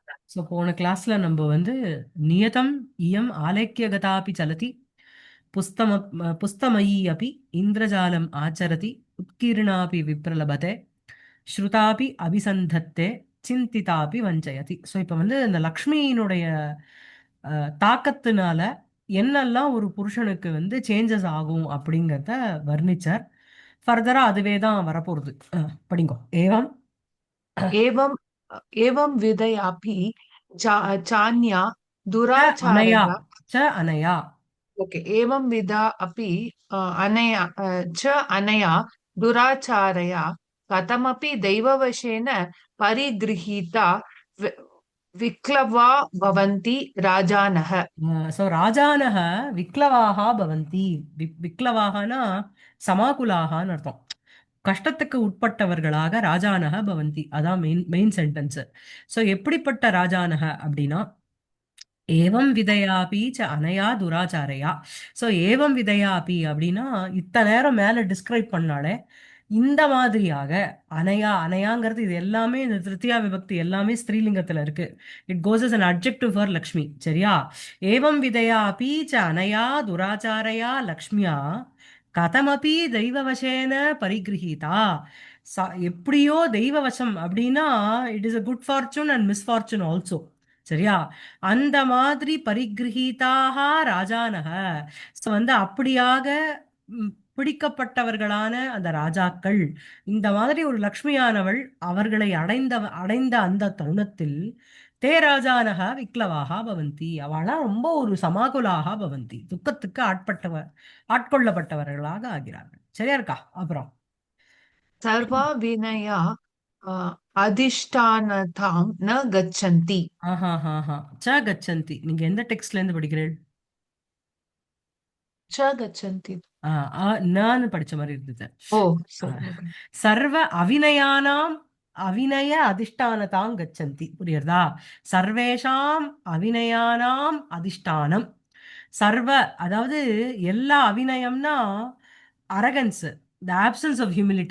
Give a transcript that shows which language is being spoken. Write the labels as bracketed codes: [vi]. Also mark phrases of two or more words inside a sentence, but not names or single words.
[ta] ஸோ போன கிளாஸ்ல நம்ம வந்து [sa] नियतम् इयम् आलेख्यगतापि चलति पुस्तम पुस्तमयी अपि इन्द्रजालम् आचरति उत्कीर्णापि विप्रलभते श्रुतापि अभिसन्धत्ते चिन्तितापि वञ्चयति. [ta] ஸோ இப்போ வந்து இந்த லக்ஷ்மியினுடைய தாக்கத்தினால என்னெல்லாம் ஒரு புருஷனுக்கு வந்து சேஞ்சஸ் ஆகும் அப்படிங்கிறத வர்ணிச்சார். ஃபர்தரா அதுவே தான் வரப்போகுது. படிங்கோ. [sa] ஏவம் एवं एवं विधयापि चान्या அனயா दुराचारया। அனயா. ओके, एवं विधा अपि अनया च अनया दुराचारया कथमपि दैववशेन परिगृहीता वि- विक्लवा भवन्ति राजानः। सो राजानः विक्लवाः भवन्ति. [ta] विक्लवाहना சமாகுலாகான்னு அர்த்தம். கஷ்டத்துக்கு உட்பட்டவர்களாக [sa] राजानः भवन्ति. [ta] அதான் [en] main main sentence. [ta] ஸோ எப்படிப்பட்ட [sa] ராஜானக அப்படின்னா एवं विधयापि च अनया दुराचारया. [ta] ஸோ [sa] एवं विधयापि [ta] அப்படின்னா இத்தனை நேரம் மேல டிஸ்கிரைப் பண்ணாலே இந்த மாதிரியாக அனயா அனயாங்கிறது இது எல்லாமே இந்த திருத்தியா விபக்தி எல்லாமே ஸ்திரீலிங்கத்துல இருக்கு. [en] it goes as an adjective for லக்ஷ்மி. சரியா? [sa] एवं विधया अपि च अनया दुराचारया लक्ष्म्या कथमपि दैववशेन परिगृहीता. [ta] எப்படியோ தெய்வவசம் அப்படின்னா [en] it is a good fortune and misfortune also. [ta] சரியா? அந்த மாதிரி [sa] परिगृहीताः राजानः. [ta] ஸோ வந்து அப்படியாக பிடிக்கப்பட்டவர்களான அந்த ராஜாக்கள், இந்த மாதிரி ஒரு லக்ஷ்மியானவள் அவர்களை அடைந்த அந்த தருணத்தில் [sa] ते राजानः विक्लवाः भवन्ति. [ta] அவளா ரொம்ப ஒரு [sa] समाकुलाः भवन्ति, [ta] துக்கத்துக்கு ஆட்கொள்ளப்பட்டவர்களாக ஆகிறார்கள். சரியா இருக்கா? அப்புறம் [sa] सर्वा विनया अधिष्ठानतां न गच्छन्ति। ஆஹா ஹா ஹா च गच्छन्ति. [ta] நீங்க எந்த டெக்ஸ்ட்ல இருந்து படிக்கிறீர்கள்? [sa] च गच्छन्ति। [ta] ஆ, நான்னு படிச்ச மாதிரி இருந்தது. ओ ஆ, [en] sorry, okay. [sa] सर्व अविनयानाम् अविनय अधिष्ठानताम् गच्छन्ति. புரியுறதா? सर्वेषाम् अविनयानाम् अधिष्ठानम्. [ta] சர்வ அதாவது எல்லா அவிநயம்னா [en] arrogance, the absence of humility.